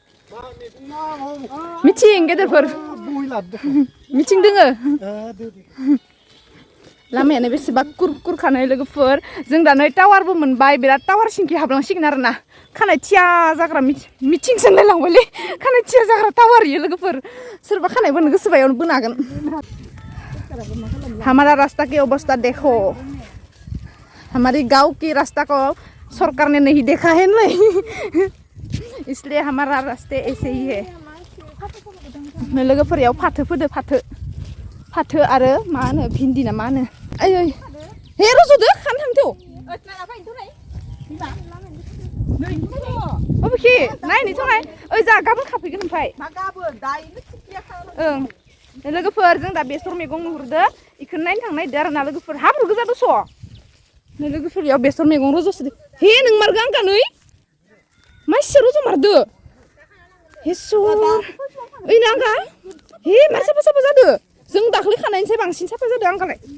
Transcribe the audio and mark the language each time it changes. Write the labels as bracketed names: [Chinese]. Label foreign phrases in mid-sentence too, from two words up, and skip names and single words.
[Bodo] मिथिं गेदेरफोर मिथिं दोङो लामायानो बेसेबा कुरखानाय लोगोफोर जों दा नै टावारबो मोनबाय बिराद टावार सिंखि हाबलांसिगोन आरो ना खानाय थिया जाग्रा मिथिंसो नायलांबायलै खानाय थिया जाग्रा टावार इयो लोगोफोर सोरबा खानाय बोनो गोसोबा इयावनो बोनो हागोन [Hindi] हमारा रास्ता की अवस्था देखो हमारी गांव की रास्ता को सरकार ने नहीं देखा है नहीं इसलिए हमारा रास्ते ऐसे ही है [Bodo] लोगोफोर इयाव फाथो फोदो फाथो आरो मा होनो भिन्दि ना मा होनो ओइ हे रज'दो खानो थांथौ अबेखि नायनो थांनाय ओइ जा गाबोन खाफैगोन ओमफ्राय ओं लोगोफोर जों दा बेसर मैगं नुहुरदो इखौनो नायनो थांनो नागिरदों आरो ना लोगोफोर हाब्रु गोजा दस' लोगोफोर इयाव बेसर मैगं रज'सोदो हे नों मारगो आं गानै मानसिया रज'मारदो हे सर ओइ नांगा हे मार साफा साफा जादो जों दाख्लै खानायनिसाय बांसिन साफा जादों आंगालाय